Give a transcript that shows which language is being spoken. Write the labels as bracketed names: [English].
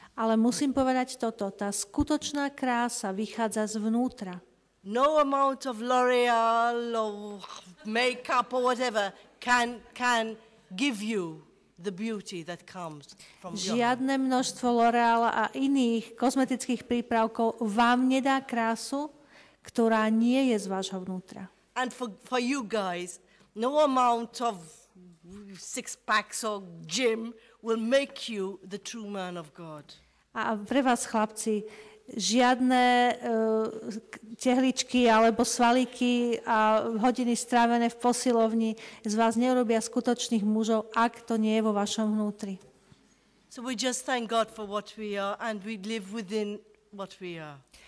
[Slovak] Ale musím povedať toto, tá skutočná krása vychádza zvnútra. [English] No amount of L'Oreal or makeup or whatever can give you the beauty that comes from your heart. [Slovak] Žiadne množstvo L'Oreala a iných kozmetických prípravkov vám nedá krásu, ktorá nie je z vášho vnútra. [English] And for you guys, no amount of six-packs or gym will make you the true man of God. [Slovak] A pre vás, chlapci, žiadne tehličky alebo svalíky a hodiny strávené v posilovni z vás neurobia skutočných mužov, ak to nie je vo vašom vnútri. [English] So we just thank God for what we are and we live within what we are.